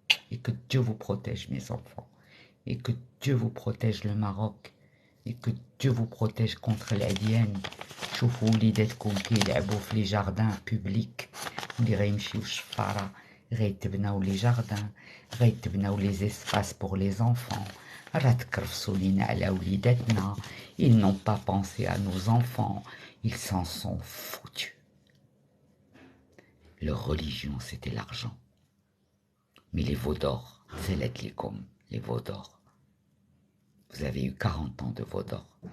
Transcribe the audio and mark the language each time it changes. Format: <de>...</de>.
<fr>Et que Dieu vous protège, mes enfants. Et que Dieu vous protège le Maroc. Et que Dieu vous protège contre l'alien.</fr> <ar>شوفوا وليداتكم كيلعبوا في لي جاردان بوبليك اللي غيمشيو الشفارة، غيتبناو لي جاردان، غيتبناو لي زيسباس بور لي زونفون. راه تكرفسوا لينا على وليداتنا.</ar> <fr>Ils n'ont pas pensé à nos enfants. Ils s'en sont foutus. Leur religion, c'était l'argent. Mais les veaux d'or, c'est l'atlécom, les veaux d'or. Vous avez eu 40 ans de veaux d'or.</fr>